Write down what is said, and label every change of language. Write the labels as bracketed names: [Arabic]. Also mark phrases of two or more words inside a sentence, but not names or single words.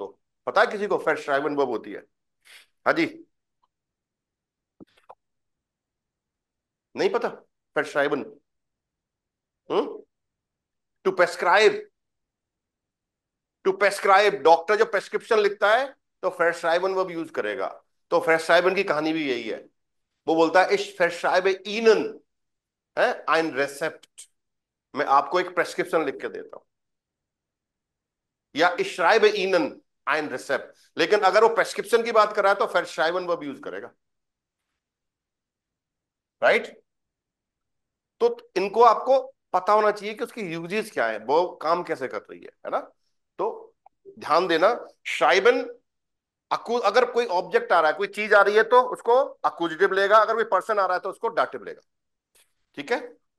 [Hindi] पता है किसी को verschreiben वर्ब होती है? हाँ जी, नहीं पता verschreiben? [English] to prescribe, to prescribe. [Hindi] डॉक्टर जब प्रेस्क्रिप्शन लिखता है तो verschreiben वर्ब यूज करेगा। तो verschreiben की कहानी भी यही है। वो बोलता है [German] ich verschreibe Ihnen [Hindi] है [German] ein Rezept, [Hindi] मैं आपको एक प्रेस्क्रिप्शन लिख के देता हूं, या [German] ich schreibe Ihnen ein Rezept। [Hindi] लेकिन अगर वो प्रेस्क्रिप्शन की बात कर रहा है तो verschreiben वर्ब यूज करेगा, राइट। तो इनको आपको पता होना चाहिए कि उसकी यूजेस क्या है, वो काम कैसे कर रही है ना। तो ध्यान देना, शाइबन अगर कोई ऑब्जेक्ट आ रहा है, कोई चीज आ रही है तो उसको अक्यूजिटिव लेगा, अगर कोई पर्सन आ रहा है तो उसको डाटिव लेगा, ठीक है।